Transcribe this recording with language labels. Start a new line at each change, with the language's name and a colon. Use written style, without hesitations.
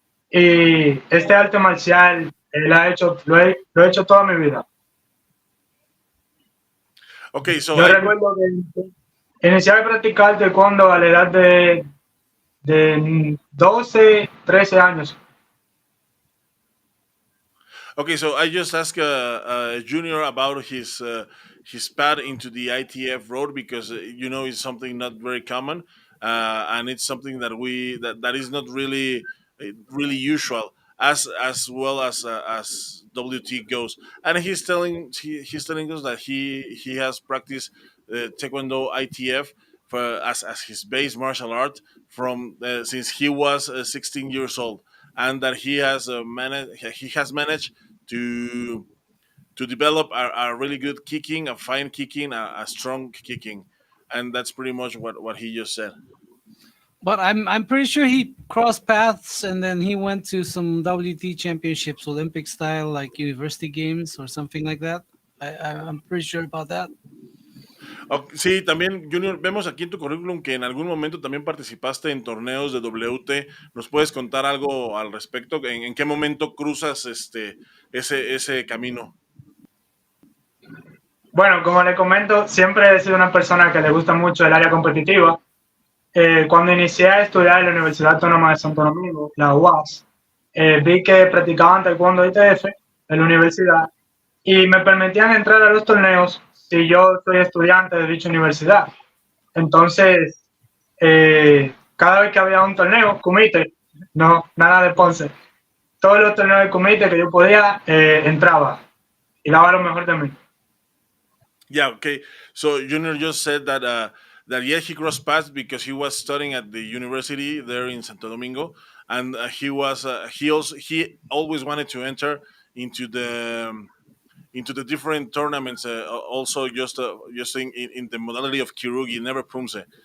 Spanish: Y este arte marcial lo he hecho toda mi vida.
English: Ok, so
Spanish: Yo recuerdo que inicié a practicar taekwondo a la edad de 12, 13 años.
English: Okay, so I just asked Junior about his path into the ITF road because it's something not very common, and it's something that is not really usual as well as WT goes. And he's telling us that he has practiced Taekwondo ITF as his base martial art from since he was 16 years old, and that he has managed to develop a really good kicking, a fine kicking, a strong kicking, and that's pretty much what he just said. But I'm pretty sure he crossed paths and then he went to some WT championships, Olympic style, like university games or something like that. I'm pretty sure about that.
Spanish: Sí, también, Junior, vemos aquí en tu currículum que en algún momento también participaste en torneos de WT. ¿Nos puedes contar algo al respecto? ¿En qué momento cruzas ese camino? Bueno, como le comento, siempre he sido una persona que le gusta mucho el área competitiva. Cuando inicié a estudiar en la Universidad Autónoma de Santo Domingo, la UAS, vi que practicaban Taekwondo ITF en la universidad y me permitían entrar a los torneos si yo soy estudiante de dicha universidad. Entonces, cada vez que había un torneo, comité, no, nada de Ponce, todos los torneos de comité que yo podía, entraba y daba lo mejor de mí.
English: Yeah, okay. So Junior just said that that yeah, he crossed paths because he was studying at the university there in Santo Domingo, and he always wanted to enter into the different tournaments. Also, just in the modality of Kirugi, never Pumse.